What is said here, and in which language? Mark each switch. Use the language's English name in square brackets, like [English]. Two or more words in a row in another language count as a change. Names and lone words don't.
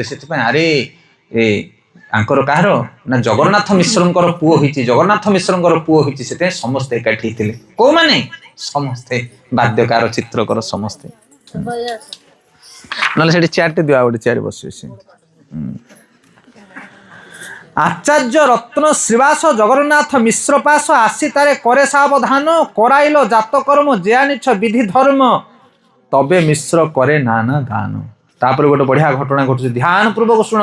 [Odia] ସେଥିପାଇଁ ଆରେ ଆଙ୍କର କାହାର ନା ଜଗନ୍ନାଥ ମିଶ୍ରଙ୍କର ପୁଅ ହେଇଛି, ଜଗନ୍ନାଥ ମିଶ୍ରଙ୍କର ପୁଅ ହେଇଛି। ସେଥିପାଇଁ ସମସ୍ତେ ଏକାଠି ହେଇଥିଲେ। କୋଉମାନେ? ସମସ୍ତେ, ବାଦ୍ୟକାର ଚିତ୍ରକର ସମସ୍ତେ। ନହେଲେ ସେଠି ଚେୟାରଟେ ଦିଅ, ଆଉ ଗୋଟେ ଚେୟାର ବସିବେ ସେ। [Bangla] আচার্য রত্ন শ্রীবাস জগন্নাথ মিশ্র পাশ আসি তারে করে সাবধান, করাইল জাতকর্ম যে আনিছ বিধি ধর্ম, তবে মিশ্র করে নানা দান। [Odia] ତାପରେ ଗୋଟେ ବଢ଼ିଆ ଘଟଣା ଘଟୁଛି, ଧ୍ୟାନ ପୂର୍ବକ ଶୁଣ।